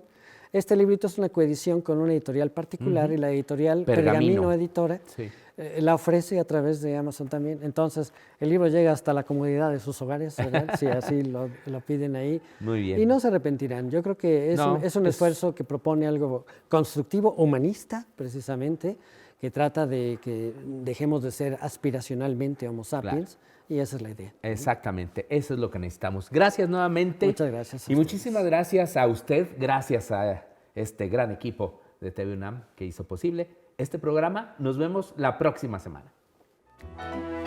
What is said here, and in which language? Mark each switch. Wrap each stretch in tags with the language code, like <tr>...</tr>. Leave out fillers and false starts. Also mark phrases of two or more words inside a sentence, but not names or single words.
<es>Este librito es una coedición con una editorial particular y la editorial Pergamino Editora la ofrece a través de Amazon también. Entonces, el libro llega hasta la comodidad de sus hogares, ¿verdad? Si así lo piden ahí. Muy bien. Y no se arrepentirán. Yo creo que es un esfuerzo que propone algo constructivo, humanista, precisamente, que trata de que dejemos de ser aspiracionalmente Homo sapiens. Claro. Y esa es la idea. Exactamente, eso es lo que necesitamos. Gracias nuevamente. Muchas gracias. Y muchísimas gracias a usted, gracias a este gran equipo de TV UNAM que hizo posible este programa. Nos vemos la próxima semana.</es>